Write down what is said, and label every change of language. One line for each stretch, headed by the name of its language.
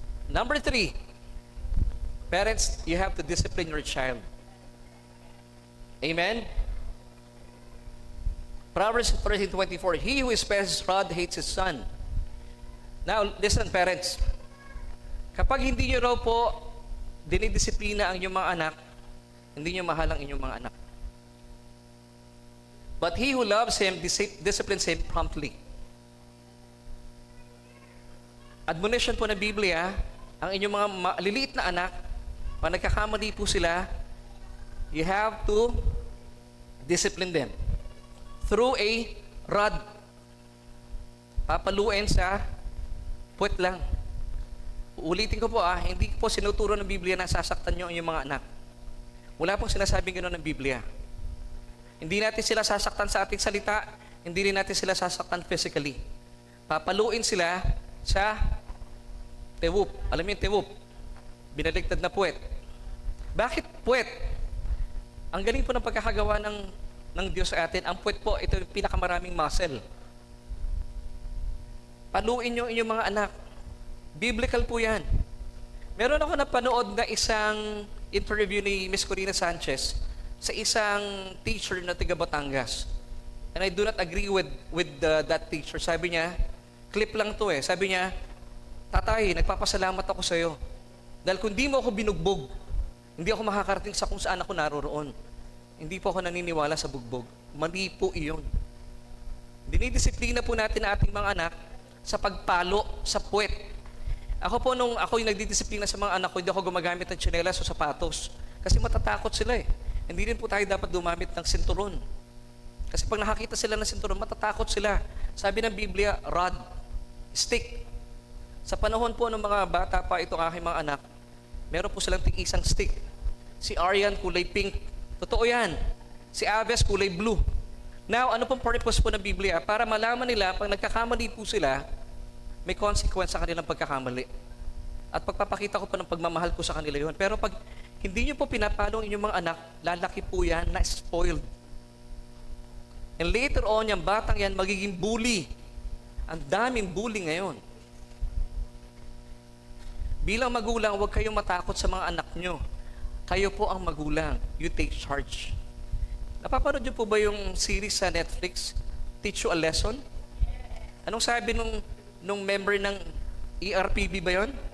English: Number 3. Parents, you have to discipline your child. Amen? Proverbs 13:24, he who spares his rod hates his son. Now, listen parents.
Filipino: Kapag hindi nyo raw po dinidisiplina ang inyong mga anak, hindi nyo mahal ang inyong mga anak.
English: But he who loves him disciplines him promptly.
Filipino: Admonition po ng Biblia, ang inyong mga maliliit na anak, pag nagkakamali po sila,
English: you have to Discipline them. Through a rod.
Filipino: Papaluin sa puwet lang. Uulitin ko po hindi po sinuturo ng Biblia na sasaktan nyo ang inyong mga anak. Wala pong sinasabing gano'n ng Biblia. Hindi natin sila sasaktan sa ating salita, hindi rin natin sila sasaktan physically. Papaluin sila sa tewup. Alam mo yung tewup? Binaligtad na puwet. Bakit puwet? Ang galing po ng pagkakagawa ng Diyos sa atin. Ang puwet po, ito yung pinakamaraming muscle. Paluin nyo inyong mga anak. Biblical po yan. Meron ako napanood na isang interview ni Miss Corina Sanchez sa isang teacher na taga Batangas.
English: And I do not agree with that teacher.
Filipino: Sabi niya, clip lang to Sabi niya, tatay, nagpapasalamat ako sa iyo. Dahil kung di mo ako binugbog, hindi ako makakarating sa kung saan ako naroroon. Hindi po ako naniniwala sa bugbog. Mali po iyon. Dinidisiplina po natin ang ating mga anak sa pagpalo sa puwet. Ako po, nung ako yung nagdidisiplina sa mga anak ko, hindi ako gumagamit ng tsinelas o sapatos. Kasi matatakot sila Hindi rin po tayo dapat gumamit ng sinturon. Kasi pag nakakita sila ng sinturon, matatakot sila. Sabi ng Biblia, rod, stick. Sa panahon po ng mga bata pa itong aking mga anak, meron po silang isang stick. Si Arian, kulay pink. Totoo yan. Si Aves, kulay blue. Now, ano pong purpose po ng Biblia? Para malaman nila, pag nagkakamali po sila, may consequence sa kanilang pagkakamali. At pagpapakita ko pa ng pagmamahal ko sa kanila yun. Pero pag hindi nyo po pinapalo ang inyong mga anak, lalaki po yan na spoiled.
English: And later on,
Filipino: yung batang yan magiging bully. Ang daming bully ngayon. Bilang magulang, huwag kayong matakot sa mga anak nyo. Kayo po ang magulang.
English: You take charge.
Filipino: Napapanood nyo po ba yung series sa Netflix, Teach You a Lesson? Anong sabi nung member ng ERPB ba yon?